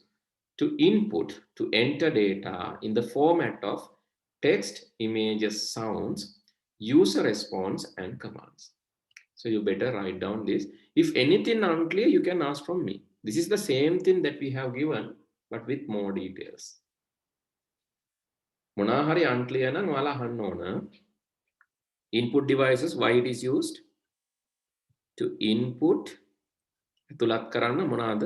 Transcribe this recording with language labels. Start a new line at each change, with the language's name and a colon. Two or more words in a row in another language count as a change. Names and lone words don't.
English: To input, to enter data in the format of text, images, sounds, user response, and commands. So you better write down this. If anything unclear, you can ask from me. This is the same thing that we have given, but with more details.
Sinhala: මොනා හරි unclear නම් ඔයාලා අහන්න ඕන.
English: Input devices, why it is used? To input,
Sinhala: තුලත් කරන්න මොනවාද?